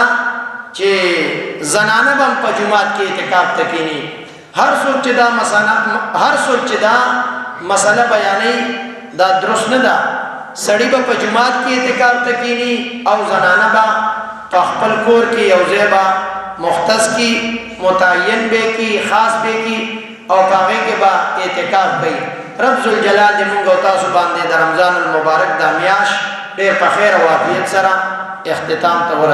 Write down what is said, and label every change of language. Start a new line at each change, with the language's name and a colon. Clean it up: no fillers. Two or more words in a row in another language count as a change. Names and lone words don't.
Pashto: چې زنانه هم په جمعات کې اعتکاف تکینی هر څوک چې دا مسله بیانې دا درست نه ده سړی به په جمعات کې اعتکاف تکینی او زنانه به په خپل کور کې یو ځای با مختص کی متعین به کی خاص به کی او هغه کې با اعتکاف کوي رب ذوالجلال دې موږ او تاسو باندې د رمضان المبارک د میاش ډېر په خیر او عافیت سره اختتام ته ورسوي